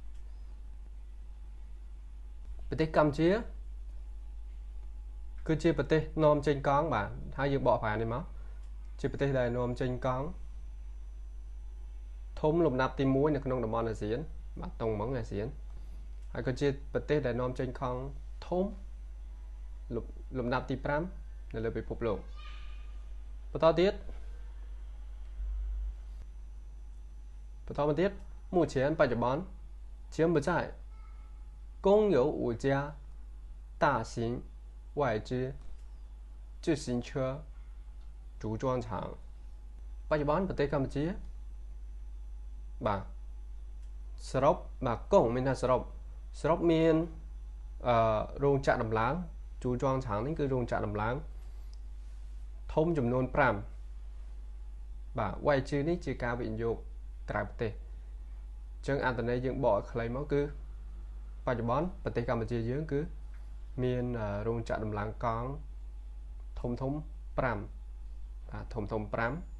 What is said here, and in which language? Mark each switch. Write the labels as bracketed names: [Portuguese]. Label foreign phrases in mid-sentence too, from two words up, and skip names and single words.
[Khmer] ប្រទេសកម្ពុជាគឺជាប្រទេសនាំចេញកង់បាទហើយយើងបកប្រែនេះមកជាប្រទេសដែលនាំចេញកង់ធំលំដាប់ទី1នៅក្នុងតំបន់អាស៊ានបាទតុងម៉ងអាស៊ានហើយក៏ជាប្រទេសដែលនាំចេញកង់ធំលំដាប់ទី5នៅលើពិភពលោកបន្តទៀត [Chinese] 目前បច្ចុប្បន្ន柬埔寨共有5家大型外资自行车组装厂ប [Khmer] ច្ចុប្បន្នប្រទេសកម្ពុជាបាទសរុបបាទកងមានថាសរុបមានរោងចក្រដំឡើងជួចងឆាងនេះគឺរោងចក្រដំឡើងធំចំនួន5បាទវាយជឿនេះជាការវិនិយោគក្រៅប្រទេសអញ្ចឹងអត្ថន័យយើងបកឲ្យខ្លីមកគឺបច្ចុប្បន្នប្រទេសកម្ពុជាយើងគឺមានរោងចក្រដំឡើងកង់ធំ5បាទធំ5